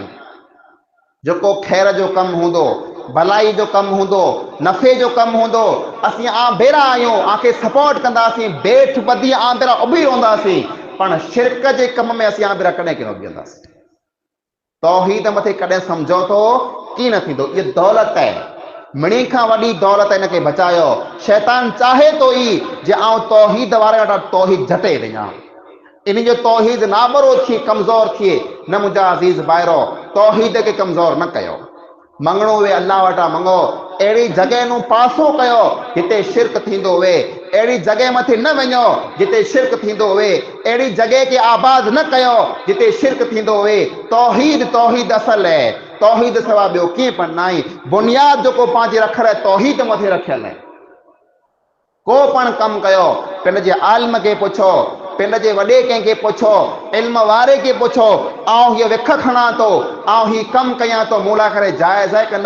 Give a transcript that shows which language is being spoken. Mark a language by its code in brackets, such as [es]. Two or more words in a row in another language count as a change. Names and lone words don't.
[sd] जेको ख़ैर जो कमु हूंदो, भलाई जो कमु हूंदो, नफ़े जो कमु हूंदो, असीं भेरा आहियूं, आंखे सपोर्ट कंदासीं, बेठ ॿधी भेरा उभी रहंदासीं, पर शिरक जे कम में असीं भेरा कॾहिं न बीहंदासीं। तौहीद मथे कॾहिं समझौतो की न थींदो। [ur] ये दौलत है, [sd] मिणी खां वॾी दौलत इनखे बचायो। शैतान चाहे तो ई जे आउं तौहीद वारे वटां तौहीद झटे वञा, इन जो तौहीद नाबरो थिए, कमज़ोर थिए। न मुंहिंजा अज़ीज़ भाइरो, तौहीद खे कमज़ोर न कयो। मंगणो वे अल्लाह वटां मंगो। अहिड़ी जॻह नूं पासो कयो जिते शिरक थींदो हुए। अहिड़ी जॻह मथे न वञो जिते शिरक थींदो हुए। अहिड़ी जॻह खे आबाद न कयो जिते शिरक थींदो हुए। तौहीद तौहीद असल है, तौहीद सवा ॿियो कीअं पण न आहे। बुनियाद जेको पंहिंजे रखियल आहे तौहीद मथे रखियल आहे। को पण कमु कयो, पिंड जे आलिम खे पुछो, पिंड जे वॾे कंहिंखे पुछो, इल्म वारे खे पुछो, आउं हीअ विख खणां थो, आउं हीअ कमु कयां थो, मूं लाइ करे जाइज़ आहे की न?